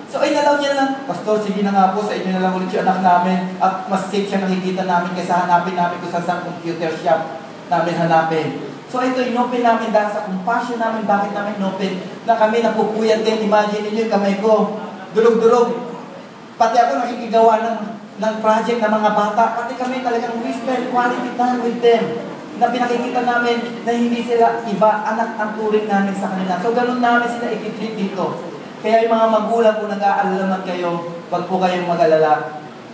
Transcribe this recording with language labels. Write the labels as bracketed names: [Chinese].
[Filipino] So, inalaw niya lang, Pastor, sige na nga po, sa inyo na lang ulit yung anak namin at mas safe siya nakikita namin kaysa hanapin namin kung saan computer shop namin hanapin. So, ito, inopen namin dahil sa compassion namin, bakit namin inopen na kami napupuyat din. Imagine niyo yung kamay ko, durog-durog. Pati ako nakikigawa ng project ng mga bata. Pati kami talagang [English] we spend quality time with them. [Filipino] Na pinakikita namin na hindi sila iba, anak ang turing namin sa kanila. So, ganun namin sila ikitreat dito. Kaya yung mga magulang kung nag-aalalaman kayo, wag po kayong mag-alala.